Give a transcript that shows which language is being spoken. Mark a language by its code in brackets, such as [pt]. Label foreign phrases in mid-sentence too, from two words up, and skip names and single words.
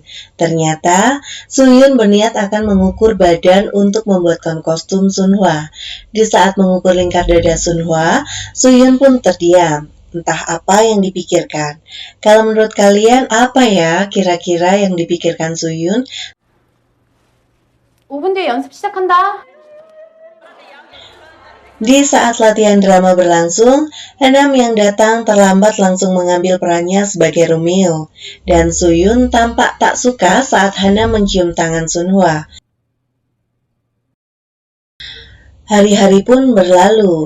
[id] Ternyata, Suyun berniat akan mengukur badan untuk membuatkan kostum Sunhwa. Di saat mengukur lingkar dada Sunhwa, Suyun pun terdiam. Entah apa yang dipikirkan. Kalau menurut kalian, apa ya kira-kira yang dipikirkan Suyun? [ko] 5분 뒤에 연습 시작한다. [id] Di saat latihan drama berlangsung, Hanam yang datang terlambat langsung mengambil perannya sebagai Romeo, dan Suyun tampak tak suka saat Hanam mencium tangan Sunhwa. Hari-hari pun berlalu.